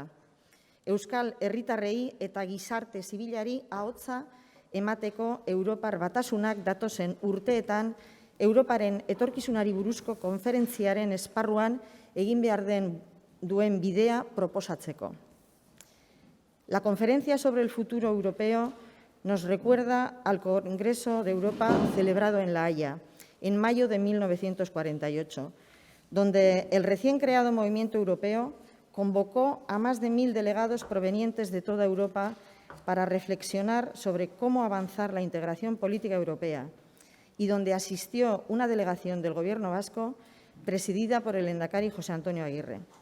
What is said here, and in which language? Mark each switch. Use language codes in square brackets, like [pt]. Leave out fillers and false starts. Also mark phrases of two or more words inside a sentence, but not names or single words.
[eu] Euskal herritarrei eta gizarte zibilari ahotsa emateko Europar Batasunak datozen urteetan Europaren etorkizunari buruzko konferentziaren esparruan egin behar duen bidea proposatzeko. [es] La conferencia sobre el futuro europeo nos recuerda al Congreso de Europa celebrado en La Haya en mayo de 1948, donde el recién creado Movimiento Europeo convocó a más de 1000 delegados provenientes de toda Europa para reflexionar sobre cómo avanzar la integración política europea y donde asistió una delegación del Gobierno vasco presidida por el lehendakari José Antonio Aguirre.